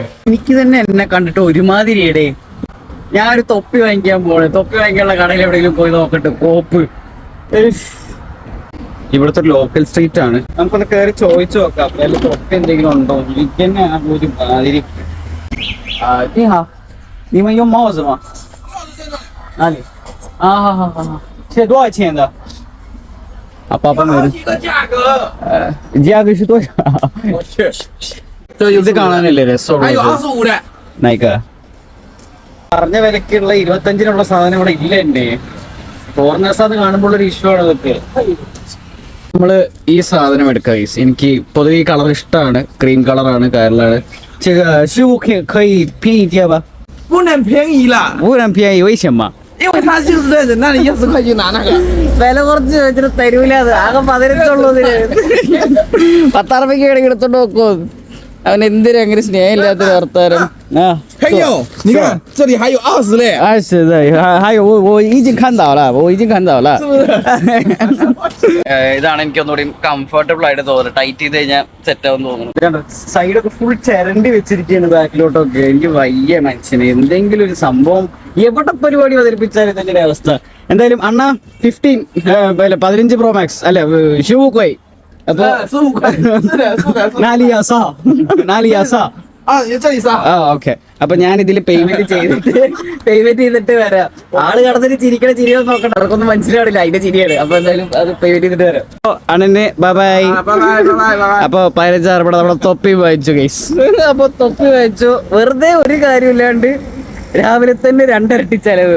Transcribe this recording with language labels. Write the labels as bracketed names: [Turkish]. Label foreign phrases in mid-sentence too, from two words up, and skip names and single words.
[Malayalam] എനിക്ക് തന്നെ എന്നെ കണ്ടിട്ട് ഒരുമാതിരിയടേ. ഞാനൊരു തൊപ്പി വാങ്ങിക്കാൻ പോണേ. തൊപ്പി വാങ്ങിക്കാനുള്ള കടയിൽ എവിടെയെങ്കിലും പോയി നോക്കട്ടെ. കോപ്പ് ഇവിടുത്തെ ഒരു ലോക്കൽ സ്ട്രീറ്റ് ആണ്. നമുക്കൊന്ന് കയറി ചോദിച്ചു നോക്കാം അതിൽ തൊപ്പി എന്തെങ്കിലും ഉണ്ടോ. എനിക്ക് തന്നെ ഒരു മാതിരി. [Chinese] 你们用帽子吗？哪里？这多少钱的？爸爸们。这个价格。价格是多少？我去。 [Malayalam] ഇത് കാണാനല്ലേ രസം? [Chinese] 还有25的。 [Malayalam] 哪个？പറഞ്ഞ വിലക്കുള്ള 25-നുള്ള സാധനം ഇവിടെ ഇല്ല. എന്റെ ഫോറിനേഴ്സ് അത് കാണുമ്പോൾ ഒരു ഇഷ്യൂ ആണ് ഇതൊക്കെ. നമ്മള് ഈ സാധനം എടുക്കാം. എനിക്ക് പൊതുവെ ഈ കളർ ഇഷ്ടമാണ്. [English] cream colour, [Malayalam] കാരലാണ്. [Chinese] 这个15可以便宜点吧？不能便宜了，不能便宜，为什么？因为他就是在人那里10块钱拿那个。 [Malayalam] വില കുറച്ച് വെച്ചിട്ട് തരൂല. അത് ആകെ 15 10 രൂപയ്ക്ക് വേണമെങ്കിൽ എടുത്തോണ്ട് നോക്കോ. അവൻ എന്തിനും അങ്ങനെ സ്നേഹമില്ലാത്ത വർത്താനം. [Chinese] 还有，你看这里还有20嘞。 20的，还有我已经看到了，是不是？ [Malayalam] ഇതാണ് എനിക്ക് ഒന്നുകൂടി കംഫർട്ടബിൾ ആയിട്ട് തോന്നുന്നത്. ടൈറ്റ് ചെയ്ത് കഴിഞ്ഞാൽ സെറ്റ് ആവും തോന്നുന്നു. സൈഡൊക്കെ ഫുൾ ചിരണ്ടി വെച്ചിരിക്കുകയാണ് ബാക്കിലോട്ടൊക്കെ. എനിക്ക് വയ്യ മനുഷ്യന്. എന്തെങ്കിലും ഒരു സംഭവം എവിടെ പരിപാടി അവതരിപ്പിച്ചാലും ഇതിന്റെ അവസ്ഥ. എന്തായാലും അണ്ണ 15 Pro Max അല്ല 15块. അപ്പൊ [Chinese] 15块，是的，是的。哪里要少？啊，这里是啊。 [Malayalam] ആ ഓക്കെ. അപ്പൊ ഞാൻ ഇതിൽ പേയ്മെന്റ് ചെയ്തിട്ട് വരാം. ആള് കടന്നിട്ട് ചിരിക്കണ ചിരി നോക്കണ്ട, അവർക്കൊന്നും മനസ്സിലാവില്ല അതിന്റെ ചിരിയാണ്. അപ്പൊ എന്തായാലും അത് പേയ്മെന്റ് ചെയ്തിട്ട് വരാം. അണ്ണന് [English] bye bye. [Chinese] 拜拜拜拜拜拜。 [Malayalam] അപ്പൊ 15,000 ഇവിടെ നമ്മളെ തൊപ്പി വായിച്ചു ഗൈസ്. അപ്പൊ തൊപ്പി വായിച്ചു, വെറുതെ ഒരു കാര്യമില്ലാണ്ട് രാവിലെ തന്നെ 2 ഇരട്ടി ചെലവ്.